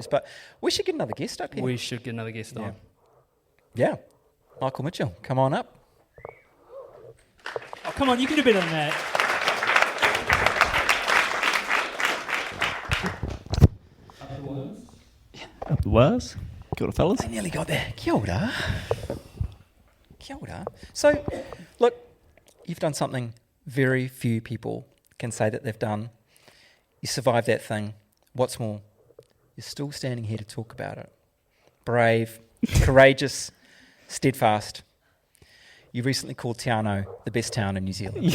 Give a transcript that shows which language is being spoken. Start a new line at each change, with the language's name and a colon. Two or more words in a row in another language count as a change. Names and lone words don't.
English: But we should get another guest up here. We should get another guest on. Yeah. Michael Mitchell, come on up. Oh, come on, you can do better than that. Up the wires.
Māori: Kia ora,
English: fellas. I nearly got there.
Māori: Kia ora. Kia ora.
English: So, look, you've done something very few people can say that they've done. You survived that thing. What's more, you're still standing here to talk about it. Brave, courageous, steadfast. You recently called Te Anau the best town in New Zealand.